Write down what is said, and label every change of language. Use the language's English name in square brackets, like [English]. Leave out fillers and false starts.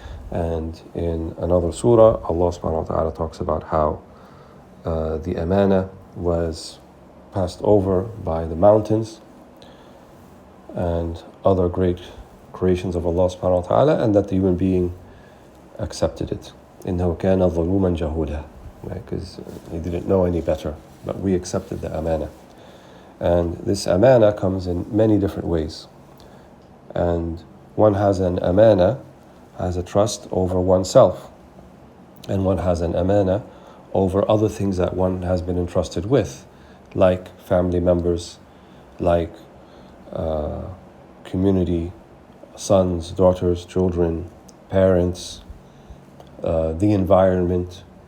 [English] And in another surah, Allah subhanahu wa ta'ala talks about how the amana was passed over by the mountains and other great creations of Allah subhanahu wa ta'ala, and that the human being accepted it. [Arabic] إِنَّهُ كَانَ ظَلُومًا جَهُولًا, [English] right? Because he didn't know any better, but we accepted the amana. And this amana comes in many different ways. And one has an amana, has a trust over oneself. And one has an amana over other things that one has been entrusted with, like family members, like community, sons, daughters, children, parents, the environment.